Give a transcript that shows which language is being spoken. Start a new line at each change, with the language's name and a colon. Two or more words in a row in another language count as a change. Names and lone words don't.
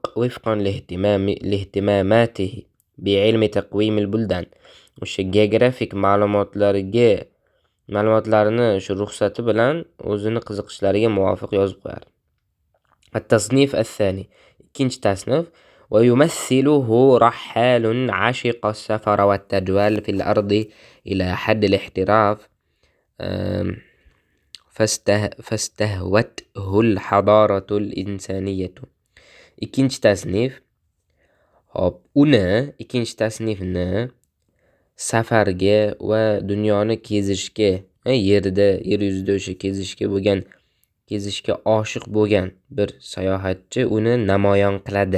Arabic: وفقا لاهتماماته بعلم تقويم البلدان.
Uzbek: O'sha geografik ma'lumotlarini shu ruxsati bilan o'zini qiziqishlariga muvofiq yozib qo'yar.
Arabic: التصنيف الثاني.
Uzbek: Ikkinchi tasnif.
Arabic: ويمثله رحال عشق السفر والتجوال في الأرض إلى حد الاحتراف فاستهوته الحضارة الإنسانية.
Uzbek: ikkinchi tasnif. Ikkinchi tasnifni safarga va dunyoni kezishga, yer yuzida o'sha kezishga oshiq bo'lgan bir sayohatchi uni namoyon qiladi.